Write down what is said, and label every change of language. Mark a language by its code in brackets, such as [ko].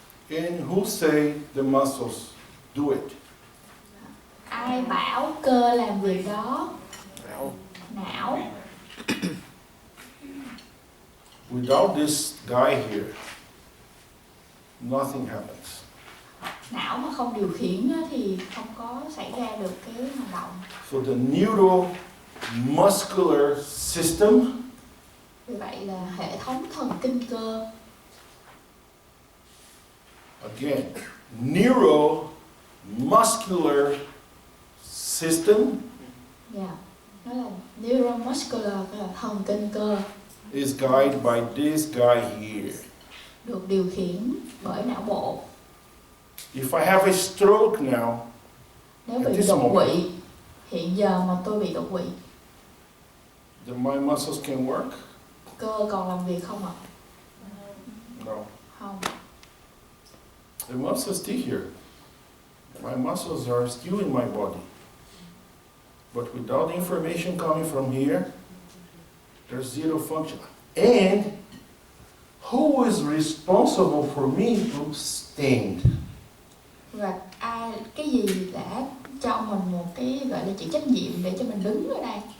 [en] And who say the muscles do it? [vi] Ai bảo cơ làm việc đó? Não. [en] Without this guy here, nothing happens. [vi] Não mà không điều khiển á, thì không có xảy ra được cái hành động. [en] So the neuromuscular system [vi] Vì vậy là hệ thống thần kinh cơ. [en] again, neuromuscular system [vi] Dạ, nó là neuromuscular, là thần kinh cơ, [en] is guided by this guy here. [vi] được điều khiển bởi não bộ. [en] If I have a stroke now, [vi] Nếu [en] At [vi] bị [en] this [vi] đột [en] moment. [vi] quỵ, hiện giờ mà tôi bị đột quỵ, [en] then my muscles can work? [vi] cơ còn làm việc không ạ? [en] No. [vi] Không. [en] The muscles stay here. My muscles are still in my body. But without the information coming from here, there's zero function. And who is responsible for me to stand? [vi] Và cái gì đã cho mình một cái gọi là chịu trách nhiệm để cho mình đứng ở đây?